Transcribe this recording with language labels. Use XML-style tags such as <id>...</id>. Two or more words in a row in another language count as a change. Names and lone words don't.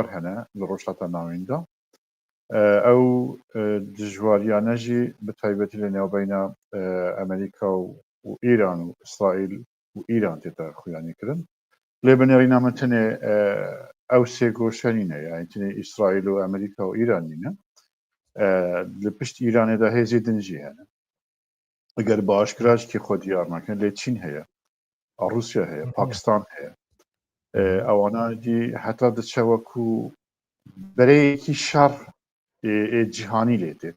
<ku>هەنە لە ڕۆژهەڵاتە ناویندا ئەو دژواریانەژی بە تایبەتی لە نێوبەینە ئەمریکا و ئیران و ئیسرائیل و ئیران تێتە خویانیکردن لێ بنێڕینا من تەنێ ئەو سێ گۆشەنینە یانتنێ ئیسرائیل و ئەمریکا و ئیران نینە li pişt Îranê de hêzê din jî hene. Eger bi aşkira jî xwe diyar nakin lê Çîn heye, Rusya heye, Pakistan heye. Ewana jî heta diçewe ku bereyekî şer cîhanî lê têt.</ku>